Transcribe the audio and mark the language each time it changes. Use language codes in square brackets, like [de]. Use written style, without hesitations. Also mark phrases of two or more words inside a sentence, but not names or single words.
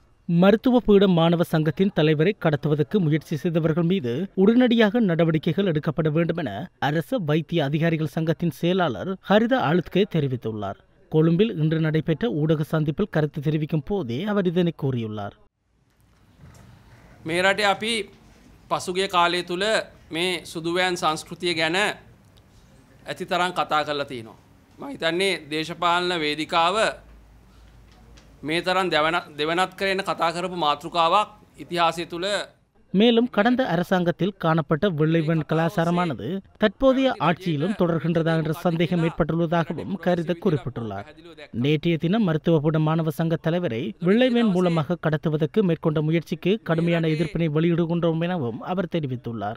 [ta] மருத்துவ பீட மாணவ சங்கத்தின் தலைவரை கடத்துவதற்கு முயற்சி செய்தவர்கள் மீது உடனடியாக நடவடிக்கைகள் எடுக்கப்பட வேண்டும் என அரசு வைத்திய அதிகாரிகள் சங்கத்தின் செயலாளர் ஹரித அழுத்கே தெரிவித்துள்ளார். கொழும்பில் இன்று நடைபெற்ற ஊடக சந்திப்பில் கருத்து தெரிவிக்கும் போதே அவர் இதனை கூறியுள்ளார். [si] මේ රටේ අපි පසුගිය කාලය තුල මේ සුදුවෑන් සංස්කෘතිය ගැන ඇතිතරම් කතා කරලා තිනවා. මම හිතන්නේ දේශපාලන වේදිකාව මේ තරම් දෙවනත් කරගෙන කතා කරපු මාතෘකාවක් ඉතිහාසය තුල. [ta] மேலும் கடந்த அரசாங்கத்தில் காணப்பட்ட வெள்ளைவன் கலாச்சாரமானது தற்போதைய ஆட்சியிலும் தொடர்கின்றதா என்ற சந்தேகம் ஏற்பட்டுள்ளதாகவும் கருத குறிப்பிட்டுள்ளார். நேற்றைய தினம் மருத்துவபீட மாணவ சங்க தலைவரை வெள்ளைவன் மூலமாக கடத்துவதற்கு மேற்கொண்ட முயற்சிக்கு கடுமையான எதிர்ப்பினை வெளியிடுகின்றோம் எனவும் அவர் தெரிவித்துள்ளார்.